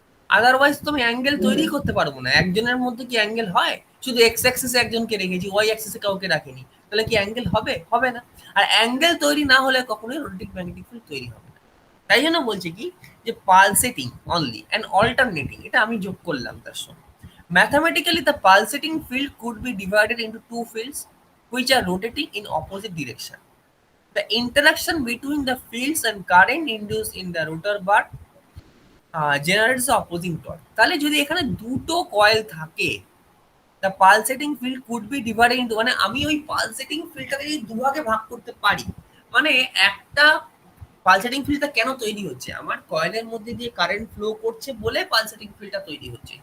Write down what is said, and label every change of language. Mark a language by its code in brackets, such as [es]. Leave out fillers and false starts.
[bn] Otherwise তো আমি angle তৈরি করতে পারবো না। একজনের মধ্যে কি অ্যাঙ্গেল হয়? শুধু এক্স অ্যাক্সিসে একজনকে রেখেছি, ওয়াই অ্যাক্সিসে কাউকে রাখিনি, তাহলে কি অ্যাঙ্গেল হবে? হবে না। আর অ্যাঙ্গেল তৈরি না হলে কখনোই রোটেটিং ম্যাগনেটিক ফিল্ড তৈরি হবে না। তাই জন্য বলছে কি, যে [en] pulsating only and alternating, [bn] এটা আমি যোগ করলাম তার সঙ্গে। [en] Mathematically, the pulsating field could be divided into two fields which are rotating in opposite direction. The interaction between the fields and current induced in the rotor bar generates the opposing torque. [bn] তাহলে যদি এখানে দুটো coil থাকে, [en] the pulsating field could be divided into, [bn] মানে আমি ওই pulsating ফিল্ডটাকে যদি দুভাগে ভাগ করতে পারি, মানে একটা পালসেটিং ফিল্ডটা কেন তৈরি হচ্ছে, আমার কয়েলের মধ্যে দিয়ে কারেন্ট ফ্লো করছে বলে পালসেটিং ফিল্ডটা তৈরি হচ্ছে।